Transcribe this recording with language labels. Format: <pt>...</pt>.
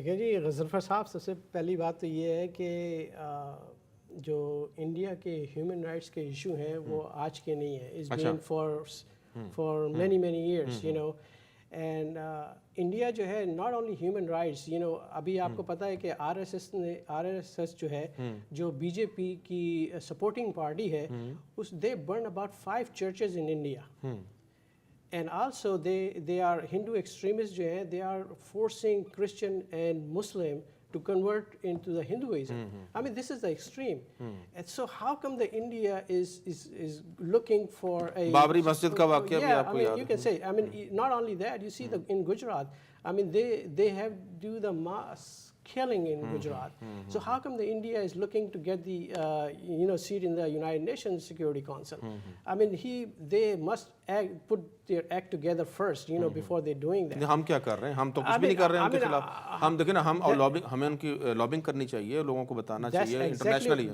<ur>دیکھیں جی، غضنفر صاحب، سب سے پہلی بات تو یہ ہے کہ جو انڈیا کے ہیومن رائٹس کے ایشو ہیں وہ آج کے نہیں ہیں،</ur> <en>it's been for many years, you know,</en> <ur>and India جو ہے</ur> <en>not only human rights, you know,</en> <ur>ابھی آپ کو پتہ ہے کہ آر ایس ایس جو ہے، جو بی جے پی کی سپورٹنگ پارٹی ہے،</ur> <en>They burn about 5 churches in India. And also they are Hindu extremists</en> <ur>جو ہیں,</ur> <en>they are forcing Christian and Muslim to convert into the Hinduism. I mean, this is the extreme. And so how come the India is looking for a...</en> <ur>Babri مسجد کا واقعہ بھی آپ کو یاد ہے؟</ur> <en>You can say, I mean, not only that, you see in Gujarat, I mean, they have do the mass killing in Gujarat. So how come the India is looking to get the seat in the United Nations Security Council? I mean, they must put their act together first, before they're doing that.</en> <ur>ہم کیا کر رہے ہیں؟ ہم تو کچھ بھی نہیں کر رہے ہیں ان کے خلاف. ہم دیکھیں نا، ہمیں ان کی لابنگ کرنی چاہیے، لوگوں کو بتانا چاہیے انٹرنیشنلی.</ur>